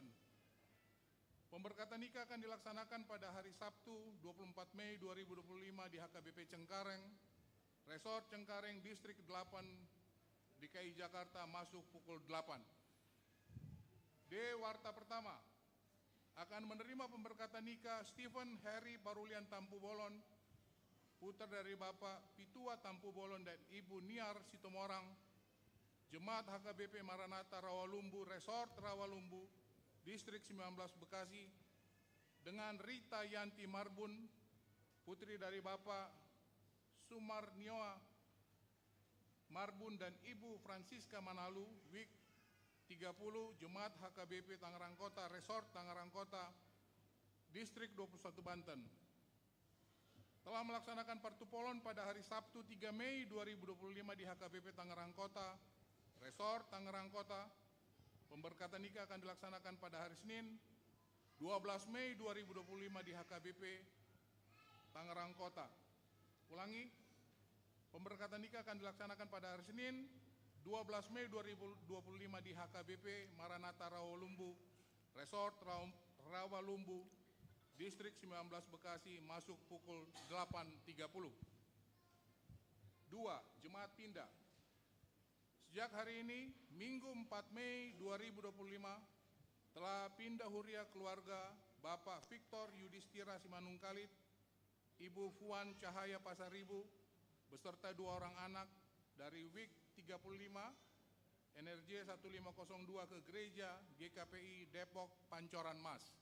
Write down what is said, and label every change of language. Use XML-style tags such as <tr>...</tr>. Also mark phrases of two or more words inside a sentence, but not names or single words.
<id>Pemberkatan nikah akan dilaksanakan pada hari Sabtu 24 Mei 2025 di HKBP Cengkareng, Resort Cengkareng, Distrik 8 DKI Jakarta, masuk pukul 8. D. Warta pertama akan menerima pemberkatan nikah Stephen Harry Parulian Tampu Bolon, putra dari Bapak Pitua Tampu Bolon dan Ibu Niar Sitomorang, Jemaat HKBP Maranatha Rawalumbu, Resort Rawalumbu, Distrik 19 Bekasi, dengan Rita Yanti Marbun, putri dari Bapak Sumarnioa Marbun dan Ibu Francisca Manalu, WIK 30, Jemaat HKBP Tangerang Kota, Resort Tangerang Kota, Distrik 21 Banten. Telah melaksanakan partupolon pada hari Sabtu 3 Mei 2025 di HKBP Tangerang Kota, Resort Tangerang Kota. Pemberkatan nikah akan dilaksanakan pada hari Senin 12 Mei 2025 di HKBP Tangerang Kota. Ulangi, pemberkatan nikah akan dilaksanakan pada hari Senin 12 Mei 2025 di HKBP Maranatha Rawalumbu, Resort Rawalumbu, Distrik 19 Bekasi, masuk pukul 8.30. 2. Jemaat pindah. Sejak hari ini, Minggu 4 Mei 2025, telah pindah huria keluarga Bapak Victor Yudhistira Simanungkalit, Ibu Fuan Cahaya Pasaribu, beserta 2 orang anak dari WIK 35, NRJ 1502 ke Gereja GKPI Depok Pancoran Mas.</id>